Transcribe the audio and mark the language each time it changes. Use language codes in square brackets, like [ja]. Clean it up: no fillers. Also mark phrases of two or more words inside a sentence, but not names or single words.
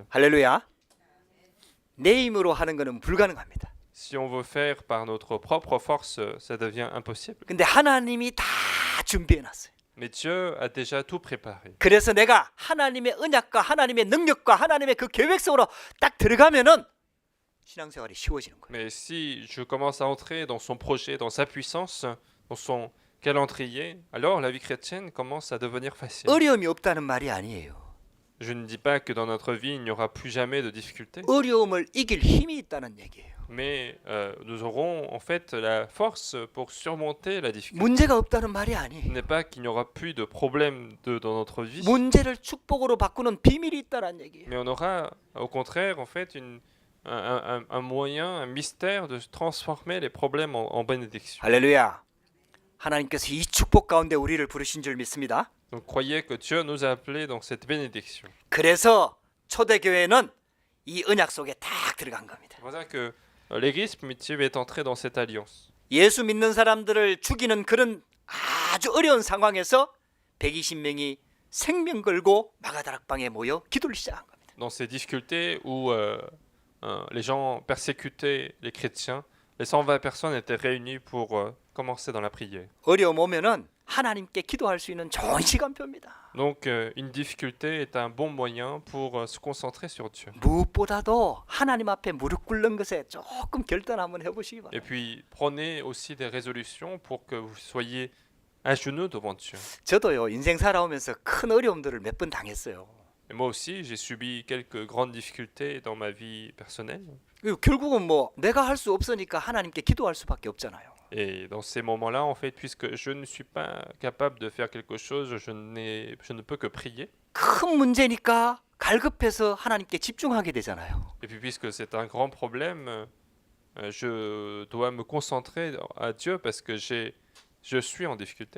[ko] 할렐루야. 내 힘으로 하는 것은 불가능합니다. [fr] Si on veut faire par notre propre force, ça devient impossible. [ko] 근데 하나님이 다 준비해 놨어요. [fr] Mais Dieu a déjà tout préparé. [ko] 그래서 내가 하나님의 언약과 하나님의 능력과 하나님의 그 계획 속으로 딱 들어가면은 신앙생활이 쉬워지는 거예요. [fr] Mais si je commence à entrer dans son projet, dans sa puissance, dans son calendrier, alors la vie chrétienne commence à devenir facile. [ko] 어려움이 없다는 말이 아니에요. [fr] Je ne dis pas que dans notre vie, il n'y aura plus jamais de difficultés, [ko] 어려움을 이길 힘이 있다는 얘기예요. [fr] mais nous aurons en fait la force pour surmonter la difficulté. [ko] 문제가 없다는 말이 [fr] Ce [ko] 아니에요. [fr] n'est pas qu'il n'y aura plus de problèmes dans notre vie, [ko] 문제를 축복으로 바꾸는 비밀이 있다는 얘기예요. [fr] mais on aura au contraire en fait un moyen, un mystère de transformer les problèmes en bénédiction. [ko] 할렐루야. 하나님께서 이 축복 가운데 우리를 부르신 줄 믿습니다. [fr] Donc croyez que Dieu nous a appelés dans cette bénédiction. [ko] 그래서 초대교회는 이 언약 속에 딱 들어간 겁니다. [fr] C'est pour ça que l'Église primitive est entrée dans cette alliance. [ko] 예수 믿는 사람들을 죽이는 그런 아주 어려운 상황에서 120명이 생명 걸고 마가다락방에 모여 기도를 시작한 겁니다. [fr] Dans ces difficultés où les gens persécutaient les chrétiens, les 120 personnes étaient réunies pour commencer dans la prière. [ko] 어려움 오면은 하나님께 기도할 수 있는 좋은 시간표입니다. [fr] Donc une difficulté est un bon moyen pour se concentrer sur Dieu. [ko] 무엇보다도 하나님 앞에 무릎 꿇는 것에 조금 결단 한번 해보시기 [fr] Et [ko] 바랍니다. [fr] puis prenez aussi des résolutions pour que vous soyez à genoux devant Dieu. [ko] 저도요 인생 살아오면서 큰 어려움들을 몇 번 당했어요. [fr] Et moi aussi, j'ai subi quelques grandes difficultés dans ma vie personnelle. [ko] 결국은 뭐 내가 할 수 없으니까 하나님께 기도할 수밖에 없잖아요. [fr] Et dans ces moments-là, en fait, puisque je ne suis pas capable de faire quelque chose, je ne peux que prier. [ko] 큰 문제니까 갈급해서 하나님께 집중하게 되잖아요. [fr] Et puis puisque c'est un grand problème, je dois me concentrer à Dieu parce que je suis en difficulté.